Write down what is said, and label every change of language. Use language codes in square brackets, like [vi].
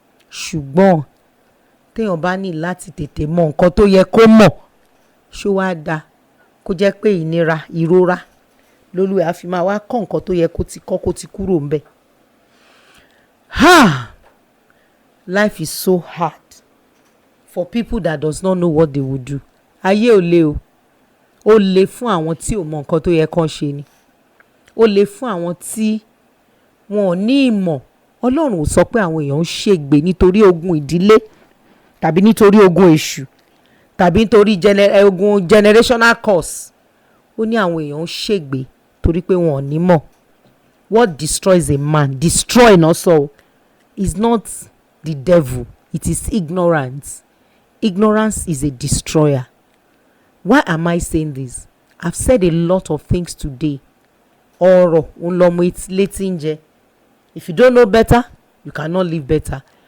[yo] Ṣùgbọ́n téèyàn bá ní láti tètè mọ nǹkan tó yẹ kó mọ̀, ṣó wá dáa kó jẹ́ pé ìrora lolúwa fi máa wá kọ́ nǹkan tó yẹ kó ti kúrò ńbẹ̀. [en] Life is so hard for people that does not know what they will do. [yo] Ayé ò le o. Ó le fún àwọn tí ò mọ nǹkan tó yẹ kán ṣe ni. Ó le fún àwọn tí wọn ò ní ìmọ̀. Ọlọ́run ò sọ pé àwọn èèyàn ń ṣègbé nítorí ogun ìdílé tàbí nítorí ogun èṣù tàbí nítorí ogun generational curse. Ó ní àwọn èèyàn ń ṣègbé torí pé wọn ò ní mọ̀. [en] What destroys a man, destroy also, is not the devil. It is ignorance. Ignorance is a destroyer. Why am I saying this? I've said a lot of things today. [yo] Ọ̀rọ̀ ń lọ mọ létí ń jẹ. [en] If you don't know better, you cannot live better.